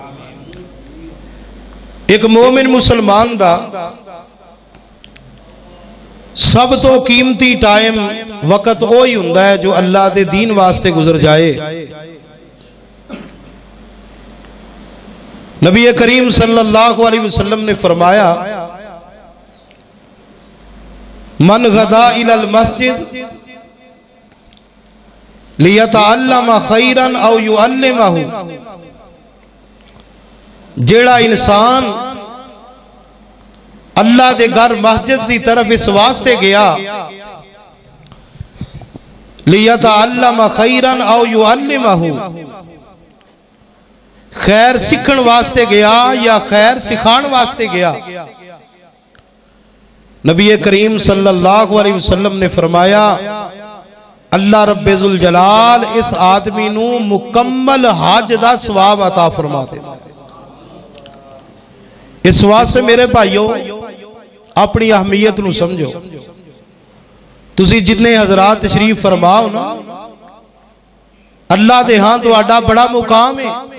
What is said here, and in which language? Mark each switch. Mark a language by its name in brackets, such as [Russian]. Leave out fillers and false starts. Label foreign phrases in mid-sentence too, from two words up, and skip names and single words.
[Punjabi] اک مومن مسلمان دا سب توں قیمتی ٹائم وقت وہ ہی ہوندا ہے جو اللہ دے دین واسطے گزر جائے. نبی کریم [Arabic] صلى الله عليه وسلم [Punjabi] نے فرمایا, [Arabic] من غدا إلى المسجد ليتعلم خيرا أو يعلمه, [Punjabi] جیہڑا انسان اللہ دے گھر مسجد کی طرف اس واسطے گیا, [Arabic] ليتعلم خيرا أو يعلمه, [Punjabi] خیر سکھن واسطے گیا یا خیر سکھان واسطے گیا، نبی کریم [Arabic] صلى الله عليه وسلم [Punjabi] نے فرمایا، اللہ ربِ ذو الجلال اس آدمی نوں مکمل حج دا ثواب عطا فرما دیتا. اس واسطے میرے بھائیوں اپنی اہمیت نوں سمجھو. تسی جتنے حضرات تشریف فرماؤ نا، اللہ دے ہاں تہاڈا بڑا مقام ہے.